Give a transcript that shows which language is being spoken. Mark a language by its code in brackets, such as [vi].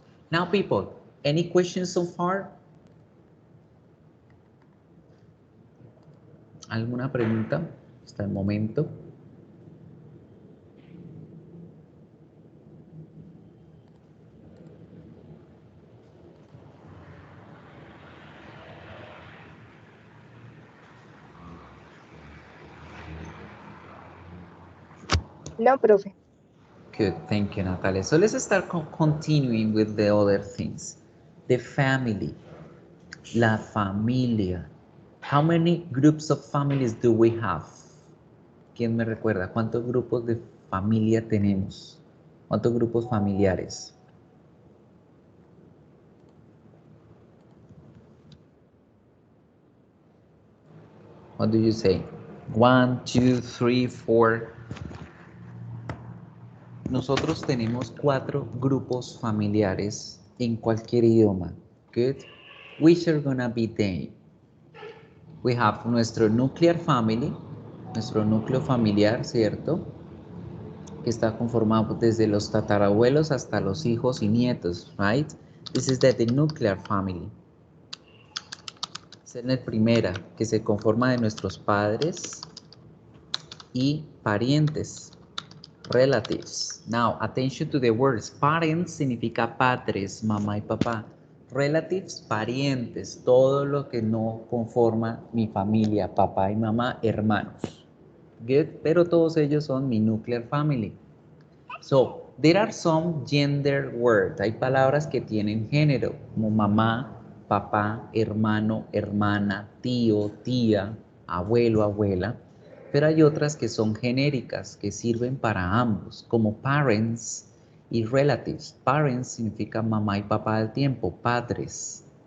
[en] Now, people, any questions so far? [es] ¿Alguna pregunta hasta el momento? No, profe. [en] Good, thank you, Natalia. So let's start continuing with the other things. The family, [es] la familia. [en] How many groups of families do we have? [es] ¿Quién me recuerda? ¿Cuántos grupos de familia tenemos? ¿Cuántos grupos familiares? [en] What do you say? 1, 2, 3, 4. [es] Nosotros tenemos 4 grupos familiares en cualquier idioma. [en] Good. Which are gonna be they? We have nuestro nuclear family, [es] nuestro núcleo familiar, ¿cierto? Que está conformado desde los tatarabuelos hasta los hijos y nietos, [en] right? This is the nuclear family. [es] Esa es la primera, que se conforma de nuestros padres y parientes. [en] Relatives. Now, attention to the words. [es] Parents significa padres, mamá y papá. Relatives, parientes, todo lo que no conforma mi familia, papá y mamá, hermanos. [en] Good, [es] pero todos ellos son mi nuclear family. [en] So, there are some gender words. [es] Hay palabras que tienen género, como mamá, papá, hermano, hermana, tío, tía, abuelo, abuela. Pero hay otras que son genéricas, que sirven para ambos, como parents y relatives. Parents significa mamá y papá del tiempo, padres.